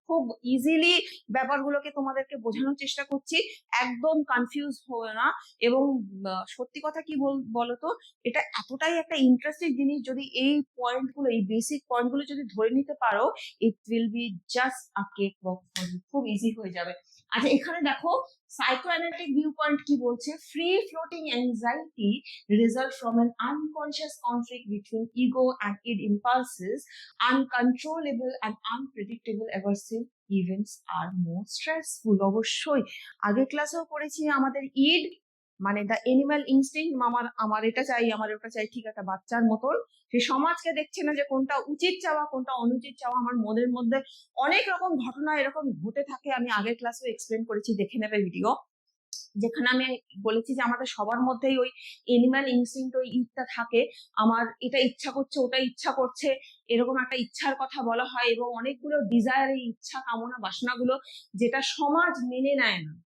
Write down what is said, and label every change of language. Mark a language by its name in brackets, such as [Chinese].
[Bangla] খুব ইজিলি ব্যাপারগুলোকে তোমাদেরকে বোঝানোর চেষ্টা করছি, একদম কনফিউজ হবে না। এবং সত্যি কথা কি বলতো, এটা এতটাই একটা ইন্টারেস্টিং জিনিস, যদি এই পয়েন্টগুলো, এই বেসিক পয়েন্টগুলো যদি ধরে নিতে পারো, [English] it will be just a cakewalk for you, [Bangla] খুব ইজি হয়ে যাবে। আচ্ছা, এখানে দেখো সাইকোঅ্যানালিটিক ভিউ পয়েন্ট কি বলছে। Free floating anxiety [English] result from an unconscious conflict between ego and id impulses. Uncontrollable and unpredictable aversive events are more stressful. [Bangla] অবশ্যই আগে ক্লাসেও পড়েছি আমাদের ইড মানে দ্য এনিম্যাল ইনস্টিংক্ট, আমার এটা চাই, আমার ওটা চাই, ঠিক একটা বাচ্চার মতন। সে সমাজকে দেখছে না যে কোনটা উচিত চাওয়া কোনটা অনুচিত চাওয়া। আমার মনের মধ্যে অনেক রকম ঘটনা এরকম ঘটে থাকে, আমি আগের ক্লাসেও এক্সপ্লেন করেছি, দেখে নেবে ভিডিও, যেখানে আমি বলেছি যে আমাদের সবার মধ্যেই ওই এনিম্যাল ইনস্টিংক্ট, ওই ইচ্ছা থাকে, আমার এটা ইচ্ছা করছে, ওটা ইচ্ছা করছে, এরকম একটা ইচ্ছার কথা বলা হয়, এবং অনেকগুলো ডিজায়ার, এই ইচ্ছা কামনা বাসনাগুলো যেটা সমাজ মেনে নেয় না,